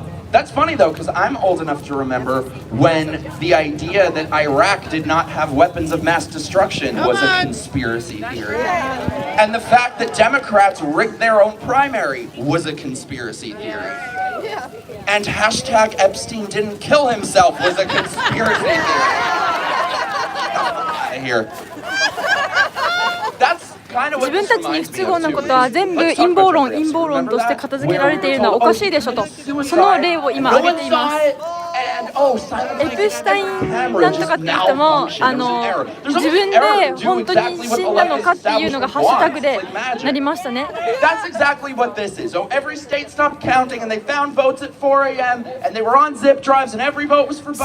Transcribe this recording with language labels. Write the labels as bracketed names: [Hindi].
[English] That's funny though, because I'm old enough to remember when the idea that Iraq did not have weapons of mass destruction was a conspiracy theory. And the fact that Democrats rigged their own primary was a conspiracy theory. And hashtag Epstein didn't kill himself was a conspiracy theory. I hear. That's [Japanese] 自分たちに不都合なことは全部陰謀論として片付けられているのはおかしいでしょと。その例を今挙げています。エプスタインなんとかっていう人も自分で本当に死んだのかっていうのがハッシュタグでなりましたね。 [English] That's exactly what this is. So every state stopped counting and they found votes at 4 a.m. and they were on zip drives and every vote was for Biden.